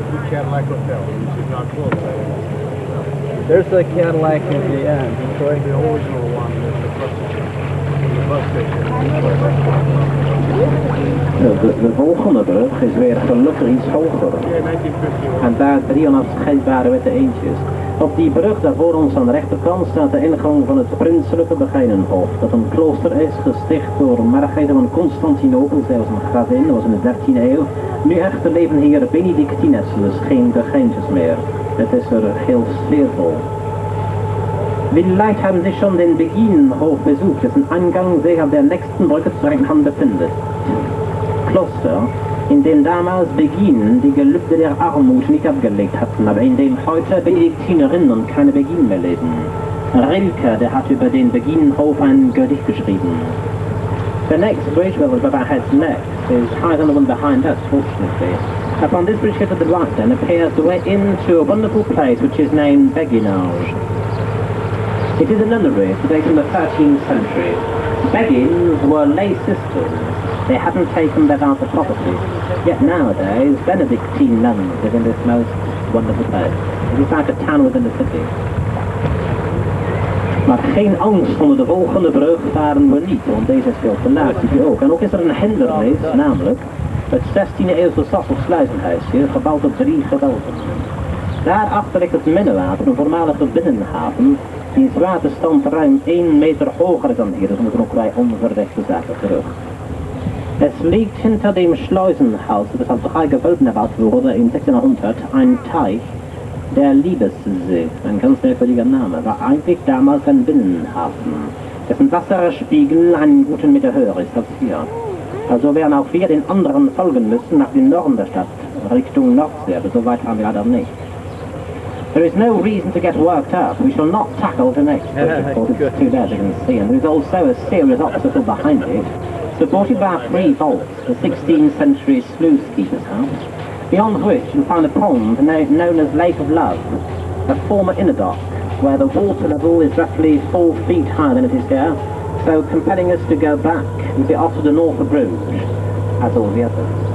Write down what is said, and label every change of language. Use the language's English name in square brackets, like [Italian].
[English] Cadillac Hotel, which is not close. There's a Cadillac in the Detroit. The original one, there's the bus station. [Dutch] De volgende brug is weer gelukkig iets hoger. [English] Yeah, 1951. [Dutch] En daar 3 onafscheidbare witte eendjes. Op die brug daar voor ons aan de rechterkant staat de ingang van het prinselijke Begijnenhof. Dat een klooster is gesticht door Margarethe van Constantinopel. Zij was een gravin, dat was in de 13e eeuw. Nu echter leven hier Benedictines, dus geen Begijntjes meer. Het is er heel sfeervol. [German] Vielleicht haben Sie schon den Beginenhof besucht, dessen Eingang sich auf der nächsten Brücke zur rechten Hand befindet. Kloster, in dem damals Beginen die Gelübde der Armut nicht abgelegt hatten, aber in dem heute Benediktinerinnen keine Beginen mehr leben. Rilke, der hat über den Beginenhof ein Gedicht geschrieben. [English] The next bridge where the river heads next is higher than the one behind us, fortunately. Upon this bridge here to the right then appears the way into a wonderful place which is named Beguinage. It is a nunnery dating from the 13th century. Beggins were lay sisters. They hadn't taken their vows of property. Yet nowadays, Benedictine nuns live in this most wonderful place. It is like a town within the city. [Dutch] Maar geen angst, onder de volgende brug varen we niet, want deze is veel te laag, zie je ook. En ook is er een hindernis, namelijk het 16e eeuwse Sassel-sluizenhuisje, gebouwd op 3 gewelven. Daarachter ligt het Minnewater, een voormalige binnenhaven, die in waterstand ruim 1 meter hoger is dan hier, dus moeten ook wij onverrechte zaken terug. [German] Es liegt hinter dem Schleusenhaus, das auf 3 Gewölben erbaut wurde, im 1600 ein Teich, der Liebessee, ein ganz merkwürdiger Name, war eigentlich damals ein Binnenhafen, dessen Wasserspiegel einen guten Meter höher ist als hier. Also werden auch wir den anderen folgen müssen nach dem Norden der Stadt, Richtung Nordsee, aber so weit fahren wir leider nicht. [English] There is no reason to get worked up. We shall not tackle the next bridge, of course, it's too bad, you can see, and there is also a serious obstacle behind it, supported by 3 vaults, the 16th century sluice keeper's house, beyond which you find a pond known as Lake of Love, a former inner dock, where the water level is roughly 4 feet higher than it is here, so compelling us to go back and be off to the north of Bruges, as all the others.